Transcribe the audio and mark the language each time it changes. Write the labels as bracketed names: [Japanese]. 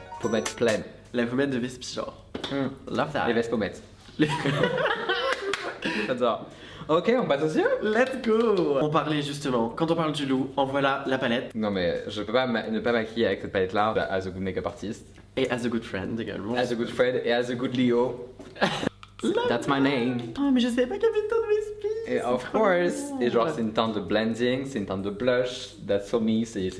[French] Faut mettre plein. La pommette de Vespi, genre. [English] Love that. [French] Les vestes pommettes. Les- J'adore. Ok, on passe aux yeux. [English] Let's go. [French] On parlait justement, quand on parle du loup, en voilà la palette. Non mais je peux pas ne pas maquiller avec cette palette là [English] as a good makeup artist, [French] Et [English] as a good friend [French] également. [English] as a good friend [French] et [English] as a good Leo. That's my name. [French] Oh, mais je savais pas qu'il y avait tant de Vespi. Et [English] of course, [French] et genre c'est une teinte de blending, c'est une teinte de blush, [English] that's so me, [French] c'est